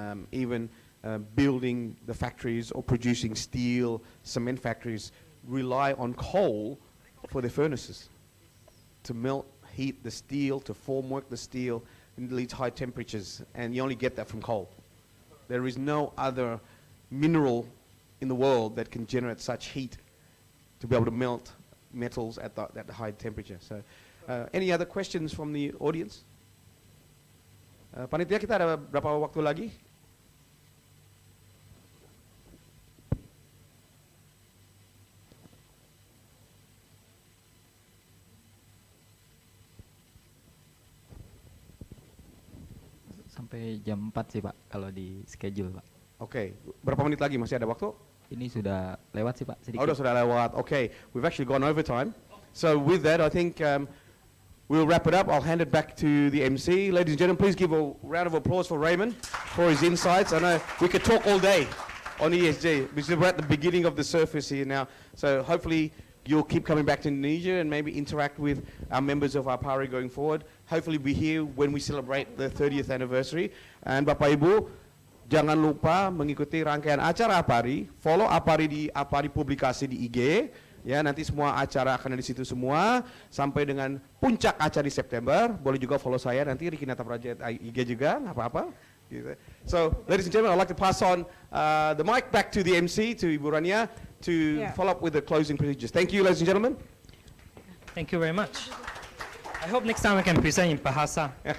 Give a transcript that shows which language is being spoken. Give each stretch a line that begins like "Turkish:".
English: Even building the factories or producing steel, cement factories rely on coal for their furnaces to melt, heat the steel, to formwork the steel, and it leads high temperatures, and you only get that from coal. There is no other mineral in the world that can generate such heat to be able to melt metals at that high temperature. So, any other questions from the audience?
Indonesian: Panitia, kita ada berapa waktu lagi? Sampai jam 4 sih Pak, kalau di schedule Pak. Oke, berapa menit lagi? Masih ada waktu? Ini sudah lewat sih Pak, sedikit. Oh, sudah lewat.
English: Okay, we've actually gone over time. So with that, I think we'll wrap it up. I'll hand it back to the MC. Ladies and gentlemen, please give a round of applause for Raymond for his insights. I know we could talk all day on ESG, because we're at the beginning of the surface here now. So hopefully you'll keep coming back to Indonesia and maybe interact with our members of APARI going forward. Hopefully be here when we celebrate the 30th anniversary. And
Indonesian: Bapak Ibu, jangan lupa mengikuti rangkaian acara APARI,
English: follow APARI di APARI Publikasi di IG,
Indonesian: Ya, nanti semua acara akan ada di situ semua sampai dengan puncak acara di September. Boleh juga follow saya nanti Riki Nata Project IG juga, nggak apa-apa. Gitu.
English: So, ladies and gentlemen, I'd like to pass on the mic back to the MC, to Ibu Rania, to follow up with the closing procedures. Thank you, ladies and gentlemen. Thank you very much. I hope next time I can present in Bahasa.